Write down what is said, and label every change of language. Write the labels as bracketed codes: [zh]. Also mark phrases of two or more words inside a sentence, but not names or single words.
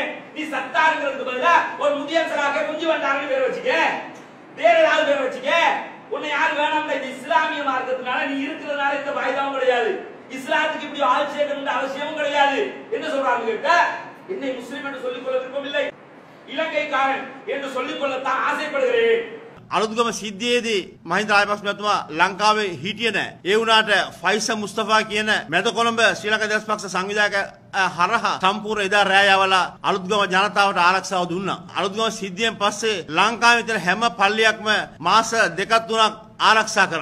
[ta] நீ சத்தாருங்கிறதுக்கு பதிலா ஒரு முதியன்சராக குஞ்சு வந்தாருன்னு பேர் வச்சுக்க, வேற ஏதாவது பேர் வச்சுக்க. உன்னை யாரு வேணாம், இந்த இஸ்லாமிய மார்க்கத்தினால நீ இருக்கிறதுனால இந்த வாய்தாவும் கிடையாது, இஸ்லாத்துக்கு இப்படி ஆட்சி செய்யணும்னு அவசியமும் கிடையாது. என்ன சொல்றாங்க கேட்டா, என்னை முஸ்லிம் என்று சொல்லிக்கொள்ள விருப்பம் இல்லை, இலங்கைக்காரன் என்று சொல்லிக்கொள்ளத்தான் ஆசைப்படுகிறேன். [si] අලුත්ගම සිද්ධියේදී මහින්ද රාජපක්ෂ මහත්මයා ලංකාවේ හිටියේ නැහැ. ඒ වුණාට ෆයිසල් මුස්තෆා කියන මැද කොළඹ ශ්‍රී ලංකා දේශපක්ෂ සංවිධායක හරහා සම්පූර්ණ එදා රෑ යවලා අලුත්ගම ජනතාවට ආරක්ෂාව දුන්නා. අලුත්ගම සිද්ධියෙන් පස්සේ ලංකාවේ තියෙන හැම පල්ලියක්ම මාස 2-3ක් ආරක්ෂා කරා.